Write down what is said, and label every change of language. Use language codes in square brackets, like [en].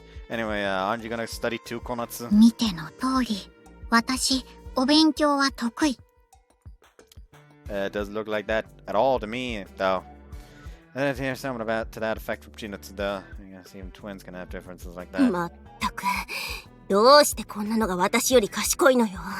[en] Anyway, aren't you gonna study too, Konatsu? [ja] 見ての通り、私、お勉強は得意。 [en] It doesn't look like that at all to me, though. I didn't hear something to that effect from Chinatsu, though. I guess even twins can have differences like that. [ja] まったく、どうしてこんなのが私より賢いのよ。